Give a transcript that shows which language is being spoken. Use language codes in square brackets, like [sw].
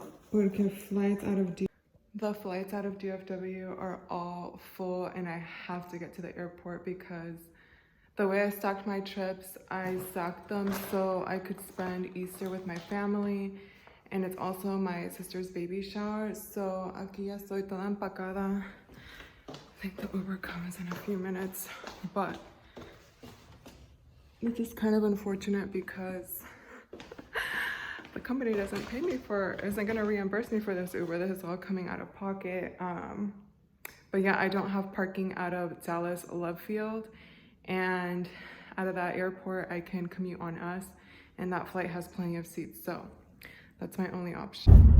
[en] Porque the flights out of DFW are all full and I have to get to the airport because the way I stacked my trips, I stacked them so I could spend Easter with my family, and it's also my sister's baby shower. [es] So aquí ya estoy toda empacada. [en] I think the Uber comes in a few minutes, but which is kind of unfortunate because the company doesn't pay me for, isn't gonna reimburse me for this Uber. This is all coming out of pocket. But yeah, I don't have parking out of Dallas Love Field, and out of that airport, I can commute on us, and that flight has plenty of seats, so that's my only option.